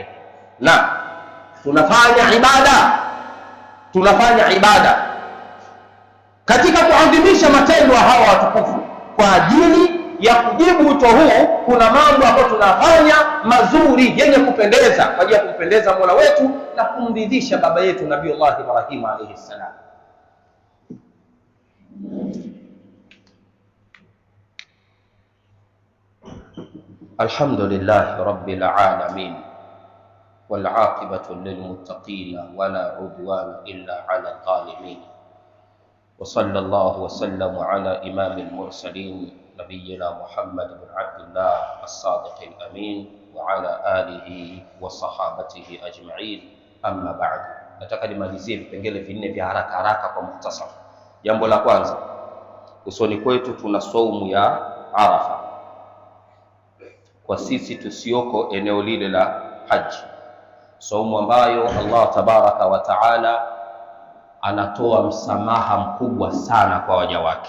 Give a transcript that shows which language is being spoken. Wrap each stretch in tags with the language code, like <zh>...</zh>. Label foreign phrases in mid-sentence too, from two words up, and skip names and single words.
<sw>Na tunafanya ibada katika kuadhimisha matendo ya hawa watukufu kwa ajili ya kujibu wito huu. Kuna mambo ambayo tunafanya mazuri yenye kupendeza kwa ajili ya kumpendeza Mola wetu na kumridhisha baba yetu Nabiiullah Ibrahim</sw> <ar>عليه السلام. الحمد لله رب العالمين والعاقبة للمتقين ولا عدوان إلا على الظالمين. وصلى الله وسلم على إمام المرسلين نبينا محمد بن عبد الله الصادق الأمين وعلى آله وصحابته أجمعين، أما بعد.</ar> <sw>Nataka nimalizie vipengele vinne vya haraka kwa mukhtasar. Jambo la kwanza, usoni kwetu tuna saumu ya Arafa. Kwa sisi tusioko eneo lile la haji, saumu ambayo Allah</sw> <ar>تبارك وتعالى</ar> <sw>anatoa msamaha mkubwa sana kwa waja wake.</sw>